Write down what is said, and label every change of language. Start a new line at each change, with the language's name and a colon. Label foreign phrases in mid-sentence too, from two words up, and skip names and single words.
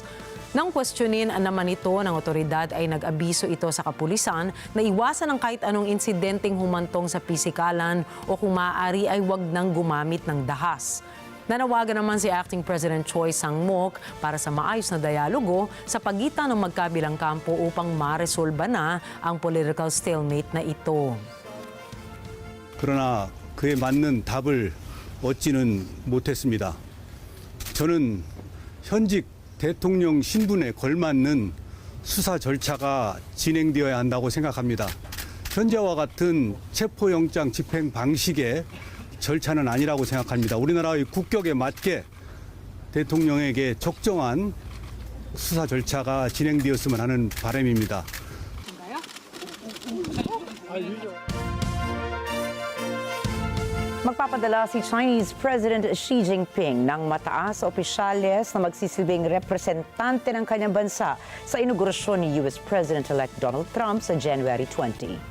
Filipino: Nang questionin naman ito ng otoridad ay nag-abiso ito sa kapulisan na iwasan ang kahit anong insidenteng humantong sa pisikalan o kung maaari ay wag nang gumamit ng dahas. Nanawagan naman si
English: Acting President
Filipino: Choi Sang-mok para sa maayos na dialogo sa pagitan ng magkabilang kampo upang maresolba na ang
English: political stalemate
Filipino: na ito.
Korean: 그러나 그에 맞는 답을 얻지는 못했습니다. 저는 현직 대통령 신분에 걸맞는 수사 절차가 진행되어야 한다고 생각합니다. 현재와 같은 체포영장 집행 방식의 절차는 아니라고 생각합니다. 우리나라의 국격에 맞게 대통령에게 적정한 수사 절차가 진행되었으면 하는 바람입니다.
Filipino: Magpapadala si
English: Chinese President
Filipino: Xi Jinping ng mataas na opisyales na magsisilbing representante ng kanyang bansa sa inaugurasyon ni
English: US President-elect
Filipino: Donald Trump sa January 20.